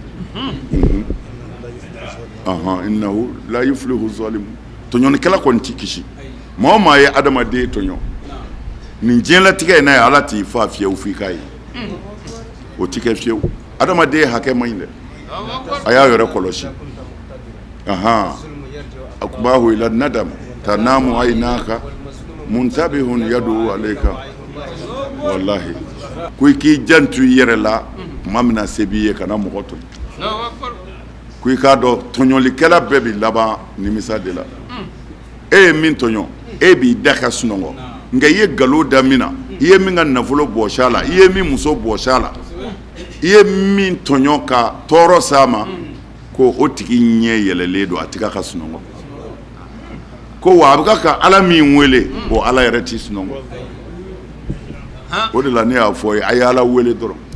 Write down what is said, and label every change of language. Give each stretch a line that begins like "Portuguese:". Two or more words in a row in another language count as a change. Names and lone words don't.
Arabic: إنه لا يفلح الظالمون
Bambara: tɔɲɔnikɛla kɔni t'i kisi maa o maa ye adamaden tɔɲɔ nin diɲɛlatigɛ in na ye ala t'i fa fiyewu f'i k'a ye o t'i kɛ fiyewu adamaden hakɛ man ɲi dɛ a y'a yɛrɛ kɔlɔsi
Arabic: عقباه إلى ندم تنام عينك منتبه يدعو عليك والله
Bambara: ko i k'i jantu i yɛrɛ la tuma min na se b'i ye kana mɔgɔ tɔɲɔ ko i k'a dɔn tɔɲɔlikɛla bɛɛ bɛ laban nimisa de la e ye min tɔɲɔ e b'i da ka sunɔgɔ nka i ye nkalon da min na i ye min ka nafolo bɔsi a la i ye min muso bɔsi a la i ye min tɔɲɔ ka tɔɔrɔ s'a ma ko o tigi ɲɛ yɛlɛlen don a tɛ ka sunɔgɔ ko wa a bɛ ka ala min wele o ala yɛrɛ t'i sunɔgɔ o de la ne y'a fɔ ye a ye ala wele dɔrɔn